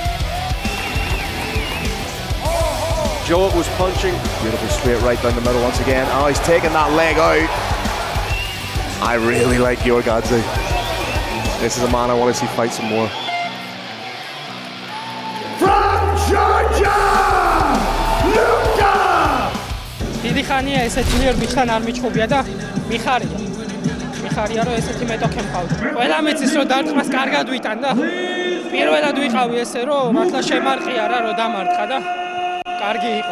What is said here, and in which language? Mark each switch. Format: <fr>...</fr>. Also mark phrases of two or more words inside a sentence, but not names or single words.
<en>Jowett was punching. Beautiful straight right down the middle once again. Oh, he's taking that leg out. I really like Giorgadze. This is a man I want to see fight some more. From Georgia, Luka!</en> <ka>დიდი ხანია ესეთი ნერვისთან არ მიჩხუბია და მიხარია რომ ესეთი მეტოქე მყავდა. ყველა მეცის რომ დარტყმას კარგად ვიტან და პირველად ვიყავი ესე რომ მართლა შემარყია რა რომ დამარცხა და კარგი იყო.</ka>